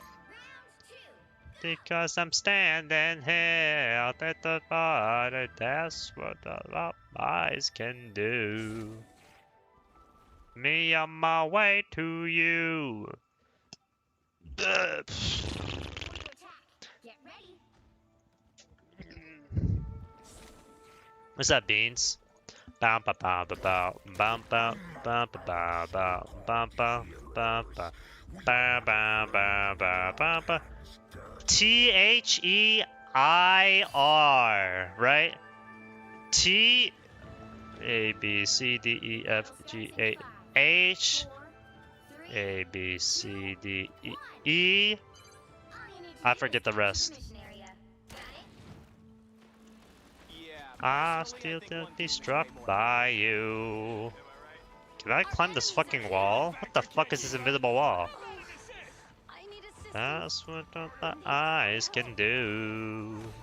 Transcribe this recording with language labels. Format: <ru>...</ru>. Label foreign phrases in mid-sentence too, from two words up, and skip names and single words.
<en>Because I'm standing here at the bottom, that's what the eyes can do. Me on my way to you. Time to attack. Get ready. What's that, Beans? Bam ba ba ba ba bam bam bam ba ba ba bam bam bam ba ba ba ba ba ba ba. THEIR, right? T A B C D E F G A H A B C D E E. I forget the rest. I'll still be struck by you. Can I climb this fucking wall? What the fuck is this invisible wall? That's what the eyes can do.</en>